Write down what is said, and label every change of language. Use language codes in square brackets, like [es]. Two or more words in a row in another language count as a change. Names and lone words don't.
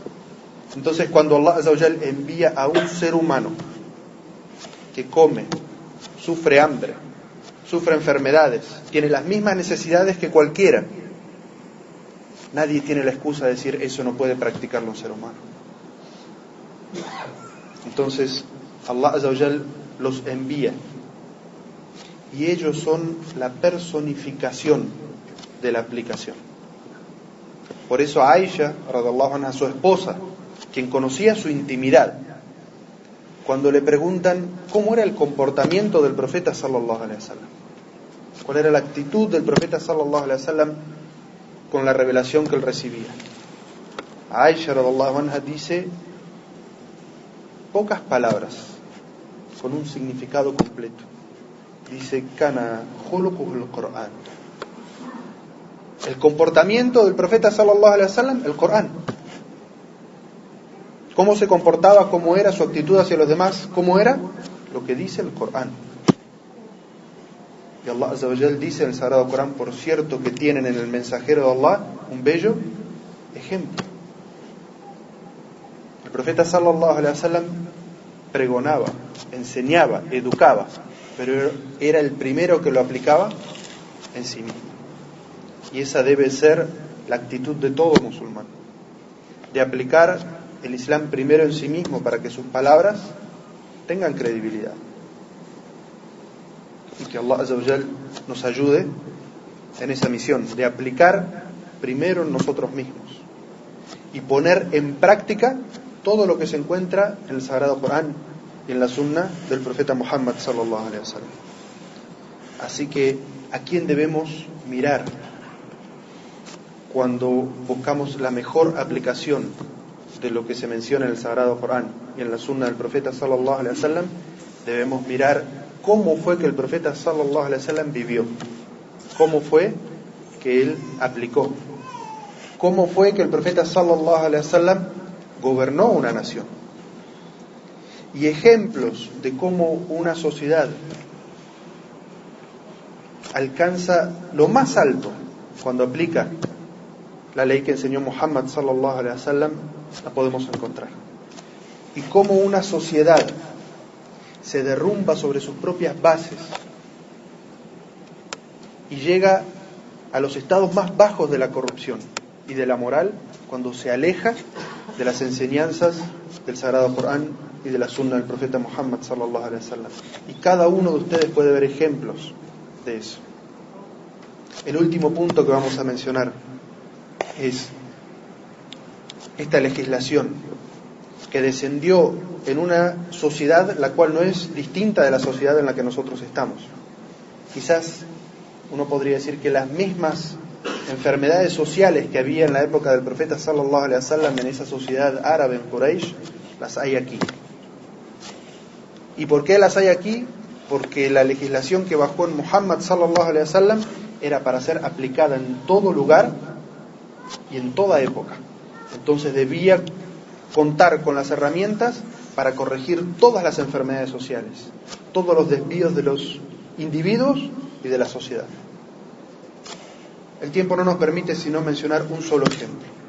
[es] Entonces, cuando Allah [ar] عز وجل [es] envía a un ser humano que come, sufre hambre, sufre enfermedades, tiene las mismas necesidades que cualquiera, nadie tiene la excusa de decir: eso no puede practicarlo un ser humano. Entonces, Allah [ar] عز وجل [es] los envía, y ellos son la personificación de la aplicación. Por eso a Aisha, [ar] رضي الله عنها, [es] su esposa, quien conocía su intimidad, cuando le preguntan cómo era el comportamiento del profeta [ar] صلى الله عليه وسلم, [es] cuál era la actitud del profeta [ar] صلى الله عليه وسلم [es] con la revelación que él recibía, Aisha [ar] رضي الله عنها [es] dice pocas palabras con un significado completo. [ar] Dice: كان خلقه القرآن. [es] El comportamiento del profeta [ar] صلى الله عليه وسلم, [es] el Qur'an. ¿Cómo se comportaba? ¿Cómo era su actitud hacia los demás? ¿Cómo era? Lo que dice el Qur'an. Y Allah [ar] عز وجل [es] dice en el Sagrado Corán: por cierto que tienen en el mensajero de Allah un bello ejemplo. El profeta [ar] صلى الله عليه وسلم [es] pregonaba, enseñaba, educaba, pero era el primero que lo aplicaba en sí mismo. Y esa debe ser la actitud de todo musulmán. de aplicar el Islam primero en sí mismo para que sus palabras tengan credibilidad. Y que Allah [ar] عز وجل [es] nos ayude en esa misión de aplicar primero en nosotros mismos y poner en práctica todo lo que se encuentra en el Sagrado Corán y en la Sunna del profeta Muhammad [ar] صلى الله عليه وسلم. [es] Así que, ¿a quién debemos mirar cuando buscamos la mejor aplicación de lo que se menciona en el Sagrado Corán y en la Sunna del profeta [ar] صلى الله عليه وسلم? [es] Debemos mirar cómo fue que el profeta [ar] صلى الله عليه وسلم [es] vivió, cómo fue que él aplicó, cómo fue que el profeta [ar] صلى الله عليه وسلم [es] gobernó una nación. Y ejemplos de cómo una sociedad alcanza lo más alto cuando aplica la ley que enseñó Muhammad [ar] صلى الله عليه وسلم, [es] la podemos encontrar. Y cómo una sociedad se derrumba sobre sus propias bases y llega a los estados más bajos de la corrupción y de la moral cuando se aleja de las enseñanzas del Sagrado Corán y de la Sunna del profeta Muhammad [ar] صلى الله عليه وسلم. [es] Y cada uno de ustedes puede ver ejemplos de eso. El último punto que vamos a mencionar es esta legislación que descendió en una sociedad la cual no es distinta de la sociedad en la que nosotros estamos. Quizás uno podría decir que las mismas enfermedades sociales que había en la época del profeta [ar] صلى الله عليه وسلم [es] en esa sociedad árabe en Quraysh, las hay aquí. ¿Y por qué las hay aquí? Porque la legislación que bajó en Muhammad [ar] صلى الله عليه وسلم [es] era para ser aplicada en todo lugar y en toda época. Entonces debía contar con las herramientas para corregir todas las enfermedades sociales, todos los desvíos de los individuos y de la sociedad. El tiempo no nos permite sino mencionar un solo ejemplo.